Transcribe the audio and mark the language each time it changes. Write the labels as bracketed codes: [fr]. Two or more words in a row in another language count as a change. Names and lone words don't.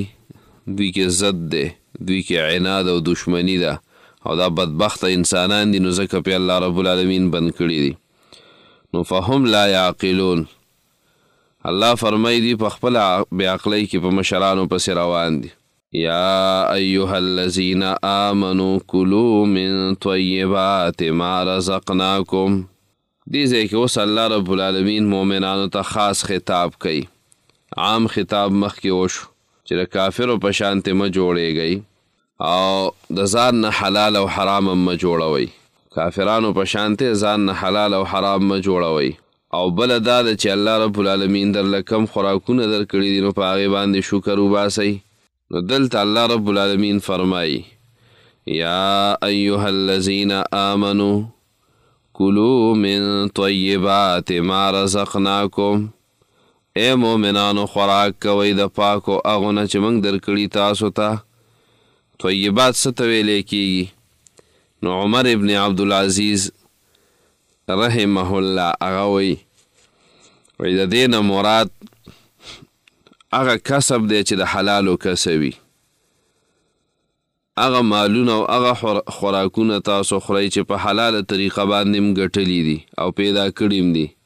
[ps] دوی کې ضد دی، دوی کې عناد او دشمني ده، او دا بدبخته انسانان دي، نو ځکه پې [ar] الله رب العالمین [ps] بند کړي دي. نو [ar] فهم لا یعقلون، [ps] الله فرمایي دی په خپله بېعقلۍ کې په مشرانو پسې روان دي. [ar] یا ایها الذین آمنوا کلوا من طیبات ما رزقناکم، [ps] دې ځای کې اوس [ar] الله رب العالمین [ps] مؤمنانو ته خاص خطاب کوي. عام خطاب مخکې وشو چې د کافرو په شانتې مه جوړېږئ او د ځان نه حلال او حرام هم مه جوړوئ، کافرانو په شانتې ځان نه حلال او حرام مه جوړوئ. او بله دا ده چې [ar] الله رب العالمین [ps] درله کم خوراکونه درکړي دي نو په هغې باندې شکر وباسئ. نو دلته [ar] الله رب العالمین [ps] فرمایي [ar] یا ایها الذین آمنوا کلوا من طیبات ما رزقناکم، [ps] ای مؤمنانو خوراک کوئ د پاکو هغو نه چې موږ درکړي تاسو ته. طیبات څه ته ویلی کېږي؟ نو عمر ابن عبدالعزیز [ar] رحمه الله [ps] هغه وایي د دې نه مراد هغه کسب دی چې د حلالو کسب وي، هغه مالونه او هغه خوراکونه تاسو خورئ چې په حلاله طریقه باندې م ګټلي دي او پیدا کړي م دي.